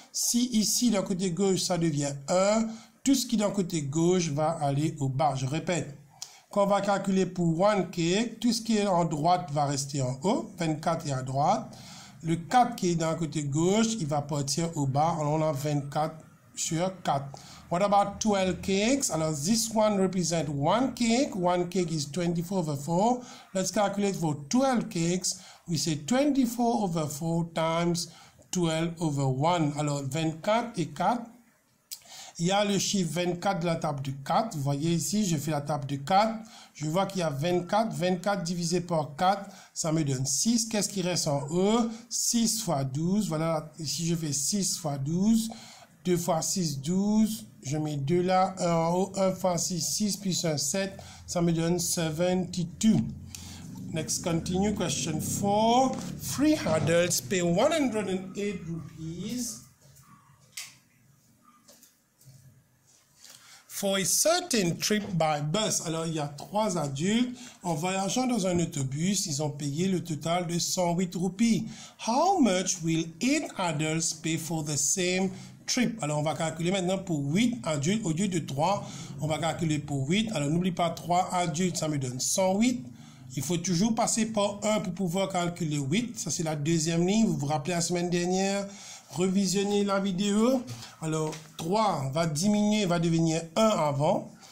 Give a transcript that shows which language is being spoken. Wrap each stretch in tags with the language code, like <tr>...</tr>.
<fr>Si ici, d'un côté gauche, ça devient 1, tout ce qui est d'un côté gauche va aller au bas. Je répète. Quand on va calculer pour 1 cake, tout ce qui est en droite va rester en haut. 24 est à droite. Le 4 qui est d'un côté gauche, il va partir au bas. Alors, on a 24 sur 4.</fr> <en>What about 12 cakes? Alors, this one represents 1 cake. 1 cake is 24 over 4. Let's calculate for 12 cakes. We say 24 over 4 times 12 over 1.</en> <fr>Alors, 24 et 4. Il y a le chiffre 24 de la table de 4. Vous voyez ici, je fais la table de 4. Je vois qu'il y a 24. 24 divisé par 4, ça me donne 6. Qu'est-ce qui reste en haut? 6 fois 12. Voilà, ici je fais 6 fois 12. 2 fois 6, 12. Je mets 2 là, 1 en haut. 1 fois 6, 6 plus 1, 7. Ça me donne 72.</fr> <en>Next, continue.</en> <fr>Question 4.</fr> <en>3 adults pay 108 rupees. For a certain trip by bus.</en> <fr>Alors, il y a 3 adultes. En voyageant dans un autobus, ils ont payé le total de 108 roupies.</fr> <en>How much will 8 adults pay for the same trip?</en> <fr>Alors, on va calculer maintenant pour 8 adultes. Au lieu de 3, on va calculer pour 8. Alors, n'oublie pas 3 adultes, ça me donne 108. Il faut toujours passer par 1 pour pouvoir calculer 8. Ça, c'est la deuxième ligne. Vous vous rappelez la semaine dernière? Revisionnez la vidéo. Alors, 3 va diminuer, va devenir 1 avant.</fr>